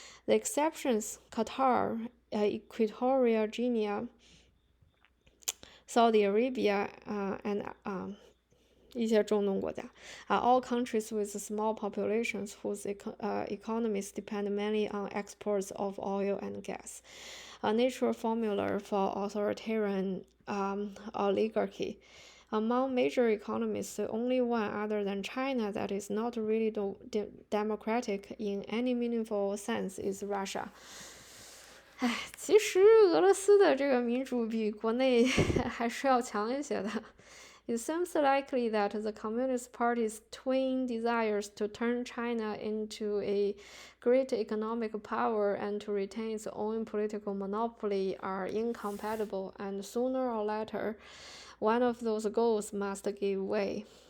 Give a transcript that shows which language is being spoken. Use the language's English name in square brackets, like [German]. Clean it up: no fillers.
[English] The exceptions, Qatar, Equatorial Guinea, Saudi Arabia, and [Chinese] 一些中东国家 [English] are all countries with small populations whose economies depend mainly on exports of oil and gas, a natural formula for authoritarian oligarchy. Among major economies, the only one other than China that is not really democratic in any meaningful sense is Russia. [Chinese] 其实俄罗斯的这个民主比国内还是要强一些的。 [English] It seems likely that the Communist Party's twin desires to turn China into a great economic power and to retain its own political monopoly are incompatible, and sooner or later, one of those goals must give way.